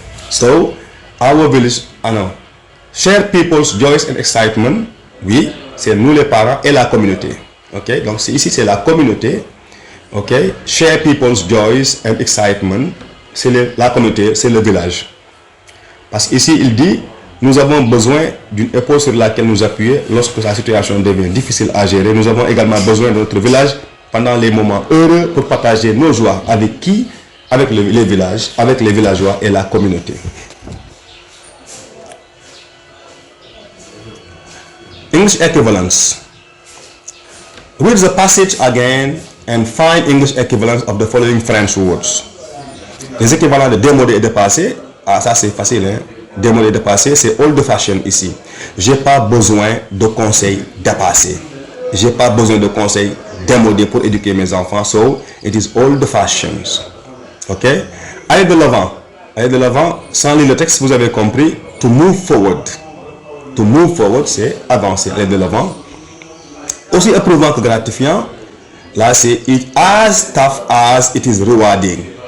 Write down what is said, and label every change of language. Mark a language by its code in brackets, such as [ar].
[en] So, our village, share people's joys and excitement. [fr] Oui, c'est nous les parents et la communauté. Ok, donc ici, c'est la communauté. [en] Ok, share people's joys and excitement. [fr] C'est la communauté, c'est le village. Parce qu'ici, il dit, nous avons besoin d'une épaule sur laquelle nous appuyer lorsque la situation devient difficile à gérer. Nous avons également besoin de notre village pendant les moments heureux pour partager nos joies. Avec qui? Avec les villages, avec les villageois et la communauté. [en] English equivalence. Read the passage again and find English equivalence of the following French words. [fr] Les équivalents de démodé et de passé, ça c'est facile, hein? Démodé et de passé, c'est old fashion ici. J'ai pas besoin de conseils dépassés. J'ai pas besoin de conseils démodés pour éduquer mes enfants. [en] So, it is old fashions. [fr] Ok? Allez de l'avant. Allez de l'avant. Sans lire le texte, vous avez compris. [en] To move forward. To move forward, [fr] c'est avancer. Allez de l'avant. Aussi éprouvant que gratifiant. Là, c'est [en] it as tough as it is rewarding.